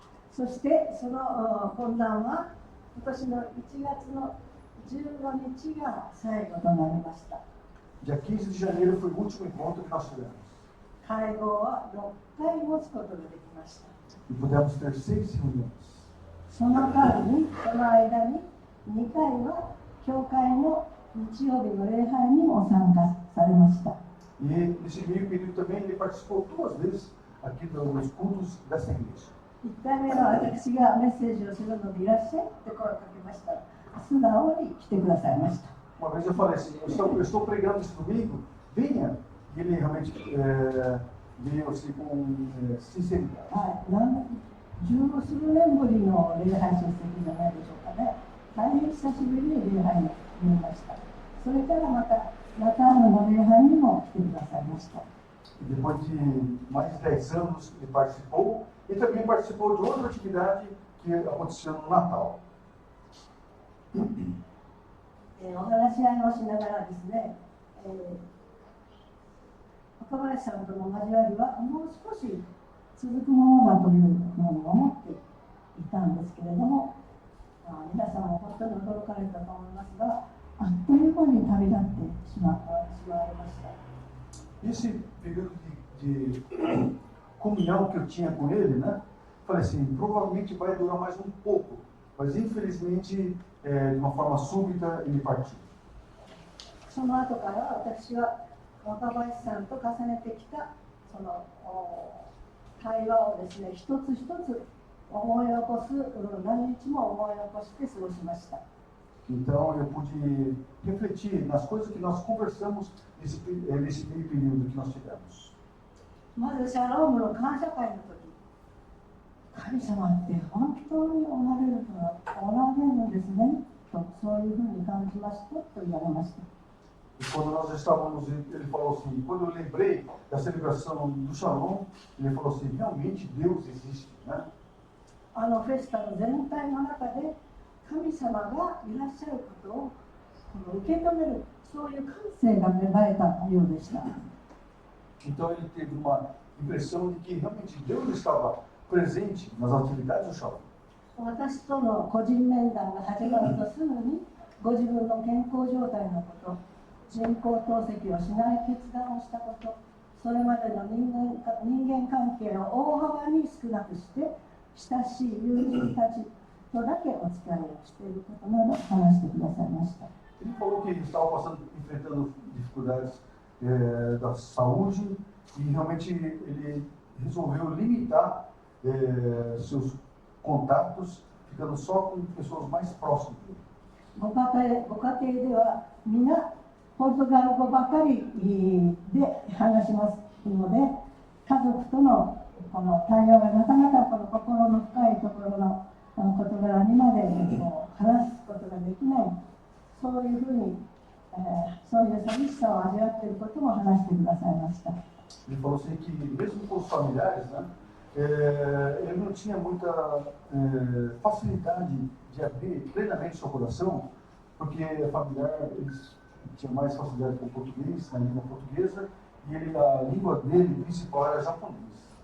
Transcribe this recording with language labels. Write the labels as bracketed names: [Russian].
[Japanese] そしてその懇談は今年の1月の15日が最後となりました。 [Portuguese] Dia 15 de janeiro foi o último encontro que nós tivemos. [Japanese] 会合は6回持つことができました。 [Portuguese] E pudemos ter 6 reuniões. [Japanese] その間に、その間に2回は教会の日曜日の礼拝にも参加されました。 [Portuguese] E nesse meio período também ele participou 2 vezes aqui nos cultos dessa igreja. [Japanese] 1回目は私がメッセージをするのでいらっしゃいって声をかけましたら、素直に来てくださいました。 [Portuguese] Uma vez eu falei assim: eu estou pregando esse domingo, venha. E ele realmente veio assim com sinceridade. [Japanese] はい、十数年ぶりの礼拝出席じゃないでしょうかね。大変久しぶりに礼拝に見えました。それからまたラターヌの礼拝にも来てくださいました。 [Portuguese] Depois de mais de 10 anos ele participou e também participou de outra atividade que aconteceu no Natal. [Japanese] お話し合いをしながらですね、若林さんとの交わりはもう少し続くものだというふうに思っていたんですけれども、皆さんも本当に驚かれたと思いますが、あっという間に旅立ってしまいました。 [Portuguese] Esse período de comunhão que eu tinha com ele, né? Falei assim, provavelmente vai durar mais um pouco, mas infelizmente, de uma forma súbita, ele partiu. [Japanese] その後から私は若林さんと重ねてきたその会話をですね、一つ一つ思い起こす、何日も思い起こして過ごしました。 [Portuguese] Então eu pude refletir nas coisas que nós conversamos nesse meio período que nós tivemos. [Japanese] まずシャロームの感謝会の時、神様って本当におられるのですねと、そういうふうに感じましたと言われました。 [Portuguese] E quando nós estávamos, ele falou assim, quando eu lembrei da celebração do Shalom, ele falou assim, realmente Deus existe, né? [Japanese] フェスタの全体の中で神様がいらっしゃることを受け止める、そういう感性が芽生えたようでした。 [Portuguese] Então ele teve uma impressão de que realmente Deus estava presente nas atividades do Shalom. [Japanese] 私との個人面談が始まるとすぐにご自分の健康状態のこと、人工透析をしない決断をしたこと、それまでの人間関係を大幅に少なくして親しい友人たちとだけお付き合いをしていることなど話してくださいました。 [Portuguese] Ele falou que ele estava enfrentando dificuldades da saúde e realmente ele resolveu limitar seus contatos, ficando só com pessoas mais próximas dele. [Japanese] ご家庭では皆ポルトガル語ばかりで話しますので、家族とのこの対話がなかなかこの心の深いところの事柄にまで話すことができない、そういうふうに、そういう寂しさを味わっていることも話してくださいました。 [Portuguese] Ele falou assim que mesmo com os familiares, né, ele não tinha muita facilidade de abrir plenamente seu coração, porque a familiar eles tinha mais facilidade com o português, na língua portuguesa, e a língua dele principal era japonês.